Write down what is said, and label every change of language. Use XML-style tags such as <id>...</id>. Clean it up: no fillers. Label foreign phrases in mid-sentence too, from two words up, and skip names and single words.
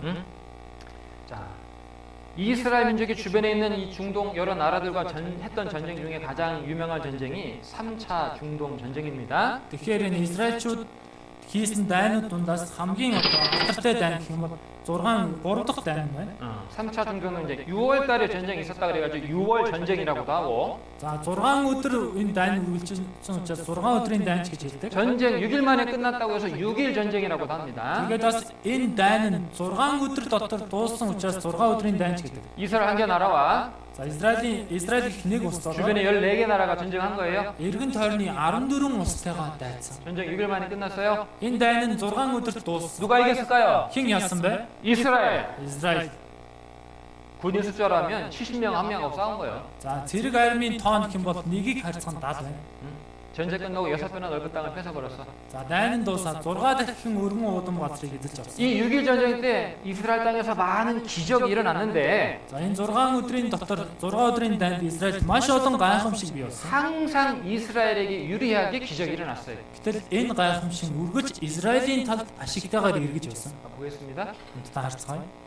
<ko>자, 이스라엘 민족의 주변에 있는 이 중동 여러 나라들과 했던 전쟁 중에 가장 유명한 전쟁이 3차 중동 전쟁입니다.</ko> <mn>Тэгэхээр энэ Израильчууд хийсэн дайнууд дундаас хамгийн алдартай дайн гэх юм бол 3 дахь дайн байна.</mn> <ko>3차 중동은 이제 6월 달에 전쟁이 있었다 그래가지고 6월 전쟁이라고도 하고</ko> <mn>За 6 өдөр энэ дайн үргэлжилсэн учраас 6 өдрийн дайнч гэж хэлдэг.</mn> <ko>전쟁 6일 만에 끝났다고 해서 6일 전쟁이라고도 합니다.</ko> <mn>Тэгээд бас энэ дайн нь 6 өдөр дотор дууссан учраас 6 өдрийн дайнч гэдэг.</mn> <ko>이스라엘 한 개 나라와</ko> <mn>За Израиль их нэг улсаар</mn> <ko>주변에 14개 나라가 전쟁한 거예요.</ko> <mn>эргэн тойрны 14 улстайгаа дайцсан.</mn> <ko>전쟁 6일 만에 끝났어요.</ko> <mn>Энэ дайн нь 6 өдөр дууссан.</mn> <ko>누가 이겼을까요?</ko> <mn>Хэн яасан бэ?</mn> <ko>이스라엘.</ko> <mn>Израиль.</mn> <ko>군인 숫자라면 70명 한 명하고 싸운 거예요.</ko> <mn>За зэрэг армийн тоон гэх юм бол нэгийг харьцан 70 байна.</mn> <ko>전쟁 끝나고 6배나 넓은 땅을 뺏어버렸어.</ko> <mn>За дайн нь дуусаад 6 дахин өргөн уудам газрыг эзэлж авсан.</mn> <ko>이 6일 전쟁 때 이스라엘 땅에서 많은 기적이 일어났는데</ko> <mn>За энэ 6 өдрийн дотор 6 өдрийн дайнд Израильд маш олон гайхамшиг бий болсон.</mn> <ko>항상 이스라엘에게 유리하게 기적이 일어났어요.</ko> <mn>Гэтэл энэ гайхамшиг үргэлж Израилийн талд ашигтайгаар эргэж байсан.</mn> <ko>보겠습니다.</ko> <mn>Та харцгаая.</mn>